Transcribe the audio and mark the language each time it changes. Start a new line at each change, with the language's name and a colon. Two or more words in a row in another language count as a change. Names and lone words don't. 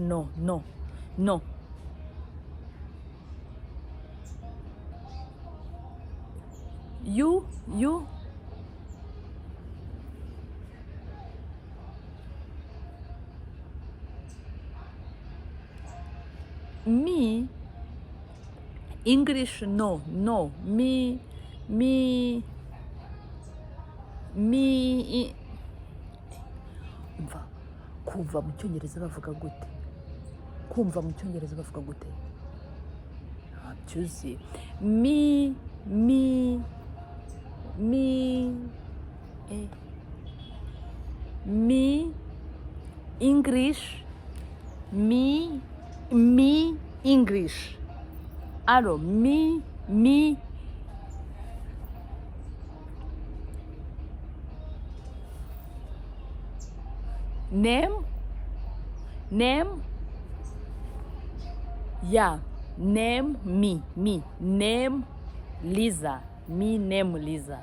English: No, no, no. You? Me? English? No, no. Me,
Kinyarwanda: umva, kumva mu cyongereza bavuga gute? Kumva mu cyongereza bavuga gute? Ntabyo uzi.
English: Me, me, English, me, English. Allo, me, name, yeah, name, me, name, Liza, me, name, Liza.